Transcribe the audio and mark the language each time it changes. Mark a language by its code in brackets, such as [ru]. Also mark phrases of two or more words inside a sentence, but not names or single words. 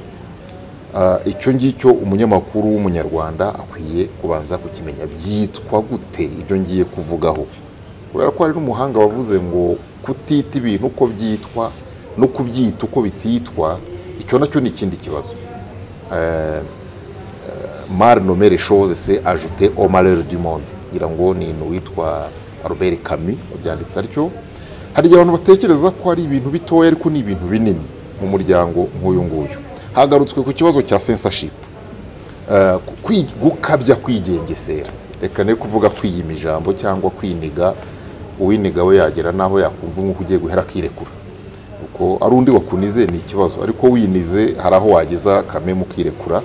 [rw] Icyo ngicyo umunyamakuru w'umunyarwanda akwiye kubanza kukimenya byitwa gute ibyo ngiye kuvugaho, kubera ko hari n'umuhanga wavuze ngo kutita ibintu uko byitwa no kubyita uko bititwa, icyo nacyo ni ikindi kibazo. [fr] Mal nommer les choses c'est ajouter au malheur du monde, [rw] ngira ngo ni witwa Albert Camus byanditse atyo. Hari abantu batekereza ko ari ibintu bitoya ariko ni ibintu binini mu muryango nk'uyu nguyu. Hagarutswe ku kibazo cya censorship, gukabya kwigengesera. Reka ne kuvuga kwiyima ijambo cyangwa kwiniga, uwiniga we yagera naho yakumva nk'uko ugiye guhera akirekura, kuko ari undi wakunize ni ikibazo, ariko winize hari aho wageza kame mukirekura.